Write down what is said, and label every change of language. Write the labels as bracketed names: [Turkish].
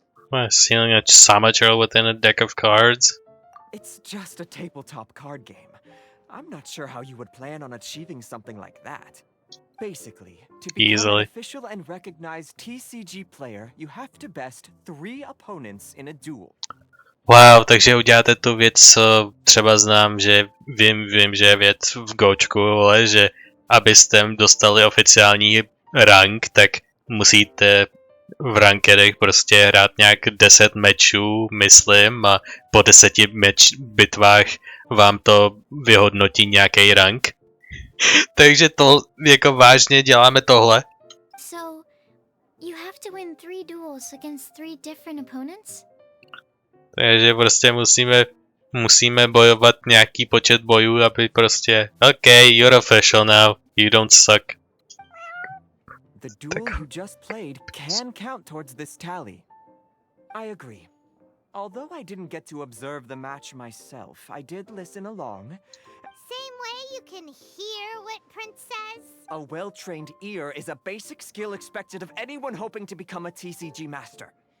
[English] What, sealing a Samature within a deck of cards? It's just a tabletop card game. I'm not sure how you would plan on achieving something like that. Basically, to become an official and recognized TCG player, you have to best 3 opponents in a duel. [Czech] Wow, takže uděláte tu věc, co třeba znám, že vím, že je věc v Gočku, ale že abyste dostali oficiální rank, tak musíte v rankedech prostě hrát nějak 10 mečů, myslím, a po 10 bitvách vám to vyhodnotí nějaký rank. Takže to jako vážně děláme tohle. [English] So, you have to win 3 duels against 3 different opponents? [Czech] Takže prostě musíme bojovat nějaký počet bojů, aby prostě okay, you're official now, you don't suck. [English] The duel you just played can count towards this tally. I agree. Although I didn't get to observe the match myself, I did listen along. Same way you can hear what Prince says? A well-trained ear is a basic skill expected of anyone hoping to become a TCG master.